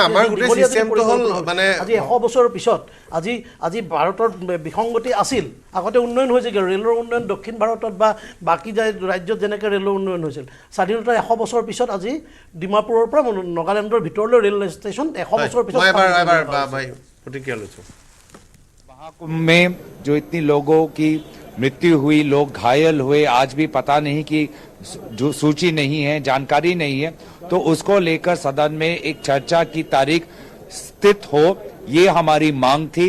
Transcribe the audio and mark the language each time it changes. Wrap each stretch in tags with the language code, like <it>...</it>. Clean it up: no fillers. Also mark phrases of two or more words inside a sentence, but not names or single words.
<as>আজি 100 বছৰৰ পিছত আজি ভাৰতৰ বিসংগতি আছিল। আগতে উন্নয়ন হৈছিল, ৰেলৰ উন্নয়ন দক্ষিণ ভাৰতত বা বাকী ৰাজ্যত যেনেকৈ ৰেলৰ উন্নয়ন হৈছিল। স্বাধীনতাৰ 100 বছৰ পিছত আজি ডিমাপুৰৰ পৰা নাগালেণ্ডৰ ভিতৰলৈ ৰেল ষ্টেচন 100 বছৰ পিছত।</as> <hi>महाकुंभ में जो इतनी लोगों की मृत्यु हुई, लोग घायल हुए, आज भी पता नहीं कि जो सूची नहीं है, जानकारी नहीं है, तो उसको लेकर सदन में एक चर्चा की तारीख स्थित हो, ये हमारी मांग थी।</hi>